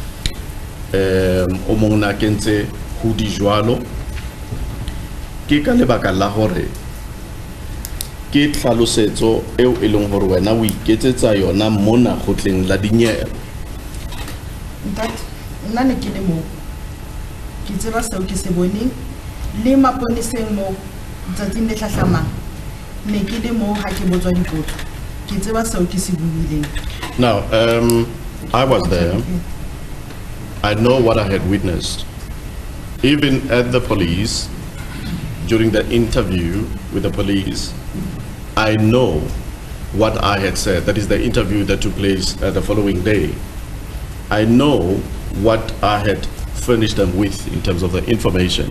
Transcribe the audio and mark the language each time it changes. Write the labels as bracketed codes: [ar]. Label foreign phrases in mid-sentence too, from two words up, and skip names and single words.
[st] o mong na kentse hoodie jwalo ke ka lebaka la hore ke tlhalosetso eo e leng hore wena o iketsetsa yona mona khotleng la dinyewe. Nna ne ke le mo ke tseba seo ke se boneng le maponeseng mo tsatsing le tlhahlamang ne ke le mo ha ke botswa dipotso ke tseba seo ke se buileng. [en] Now I was there. I know what I had witnessed. Even at the police, during the interview with the police, I know what I had said. That is the interview that took place the following day. I know what I had furnished them with in terms of the information.